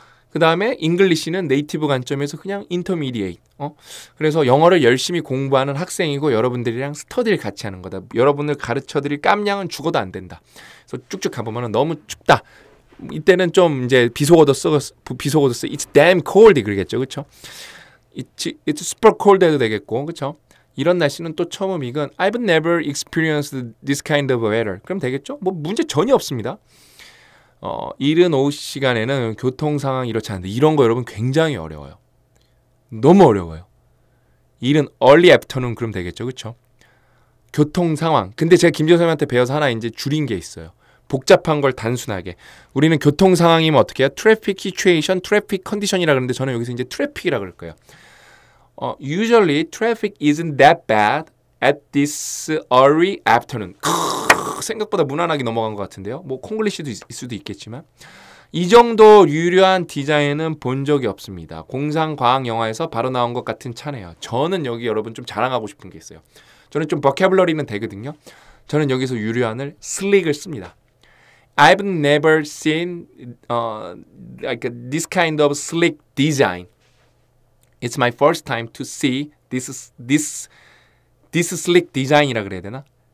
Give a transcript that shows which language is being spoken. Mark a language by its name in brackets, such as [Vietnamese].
[Korean] 그 다음에 잉글리시는 네이티브 관점에서 그냥 인터미디에이트. 그래서 영어를 열심히 공부하는 학생이고 여러분들이랑 스터디를 같이 하는 거다. 여러분을 가르쳐드릴 깜냥은 죽어도 안 된다. 그래서 쭉쭉 가보면 너무 춥다. 이때는 좀 이제 비속어도 쓰 [English] It's damn cold [Korean] 그러겠죠. 그렇죠? [English] It's super cold [Korean] 해도 되겠고. 그렇죠? 이런 날씨는 또 처음 익은 [English] I've never experienced this kind of weather. [Korean] 그럼 되겠죠? 뭐 문제 전혀 없습니다. 이른 오후 시간에는 교통 상황이 이렇지 않은데 이런 거 여러분 굉장히 어려워요. 너무 어려워요. 이른 [English] early afternoon [Korean] 그럼 되겠죠. 그렇죠? 교통 상황. 근데 제가 김지호 선생님한테 배워서 하나 이제 줄인 게 있어요. 복잡한 걸 단순하게. 우리는 교통 상황이면 어떻게 해요? [English] traffic situation, traffic condition [Korean] 이라 그러는데 저는 여기서 이제 traffic이라 그럴 거예요. [English] Usually traffic isn't that bad at this early afternoon. [Korean] 생각보다 무난하게 넘어간 것 같은데요. 뭐 콩글리시도 있을 수도 있겠지만 이 정도 유려한 디자인은 본 적이 없습니다. 공상과학 영화에서 바로 나온 것 같은 차네요. 저는 여기 여러분 좀 자랑하고 싶은 게 있어요. 저는 좀 버캐블러리는 되거든요. 저는 여기서 유려한을 slick을 씁니다. [English] I've never seen like this kind of slick design. It's my first time to see this slick design이라 [Korean] 그래야 되나?